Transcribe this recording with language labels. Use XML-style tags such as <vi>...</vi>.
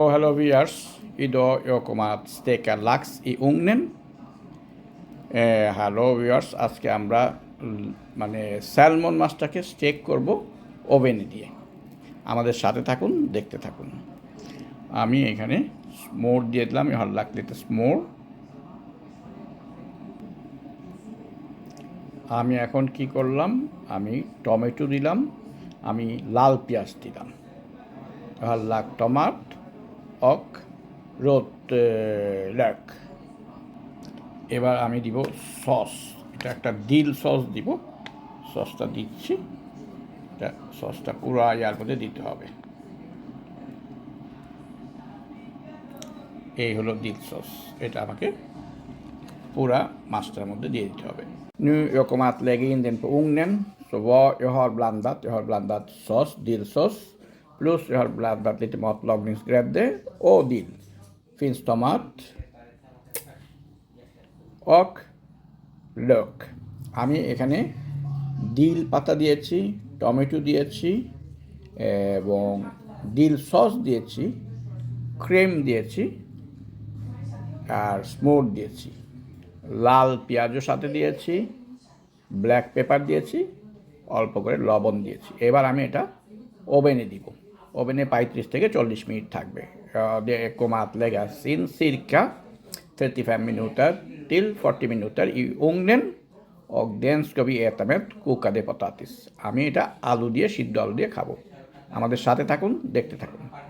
<en>Hello viewers,</en> <sv>idag jag kommer att steka lax i ugnen.</sv> <bn>Hello viewers, আজকে আমরা মানে salmon মাছটাকে stake করব ওভেনে দিয়ে। আমাদের সাথে থাকুন, দেখতে থাকুন। আমি এখানে স্মোর দিয়ে দিলাম, ভালো লাগলে স্মোর। আমি এখন কি করলাম, আমি টমেটো দিলাম, আমি লাল পেঁয়াজ দিলাম, ভালো লাগ</bn> <sv>টমাট och rötlök।</sv> <bn>এবার আমি দিব সস, এটা একটা দিল সস দিব। সসটা দিচ্ছি, এটা সসটা পুরো ইয়ার মধ্যে দিতে হবে। এই হলো দিল সস, এটা আমাকে পুরা মাছটার মধ্যে দিয়ে দিতে হবে।</bn> <sv>Nu jag kommer att lägga in den på ugnen. Så vad jag har blandat sås, dillsås, plus jag har blandat lite matlagningsgrädde och dill. Finns tomat och lök.</sv> <bn>আমি এখানে ডিল পাতা দিয়েছি, টমেটো দিয়েছি এবং ডিল সস দিয়েছি, cream দিয়েছি আর স্মোর দিয়েছি, লাল পেঁয়াজও সাথে দিয়েছি, ব্ল্যাক পেপার দিয়েছি, অল্প করে লবণ দিয়েছি। এবার আমি এটা ওভেনে দিব। ওভেনে 35 থেকে 40 মিনিট থাকবে।</bn> <sv>Det kommer att läggas in cirka 35 minuter till 40 minuter i ugnen och den ska vi äta med kokade potatis.</sv> <bn>আমি এটা আলু দিয়ে, সিদ্ধ আলু দিয়ে খাবো। আমাদের সাথে থাকুন, দেখতে থাকুন।</bn>